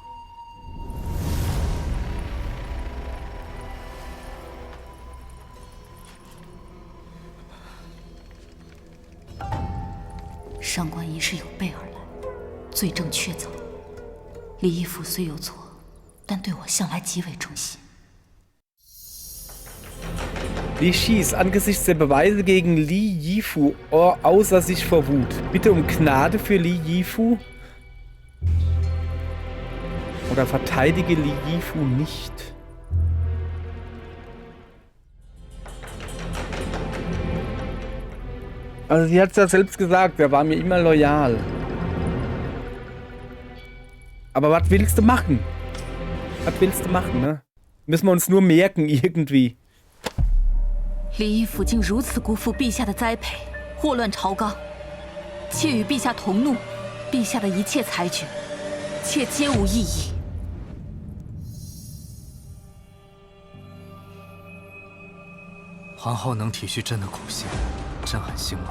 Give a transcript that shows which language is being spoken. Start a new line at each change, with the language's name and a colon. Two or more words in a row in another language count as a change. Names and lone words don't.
Chinese: 上官仪是有备而来，罪证确凿。李义府虽有错，但对我向来极为忠心。
German: Li Shis angesichts der Beweise gegen Li Yifu außer sich vor Wut. Bitte um Gnade für Li Yifu. Oder verteidige Li Yifu nicht. Also sie hat es ja selbst gesagt, er war mir immer loyal. Aber was willst du machen? Was willst du machen, ne? Müssen wir uns nur merken irgendwie.
Chinese: 李义府竟如此辜负陛下的栽培，祸乱朝纲。妾与陛下同怒，陛下的一切裁决，妾皆无异议。皇后能体恤朕的苦心，朕很欣慰。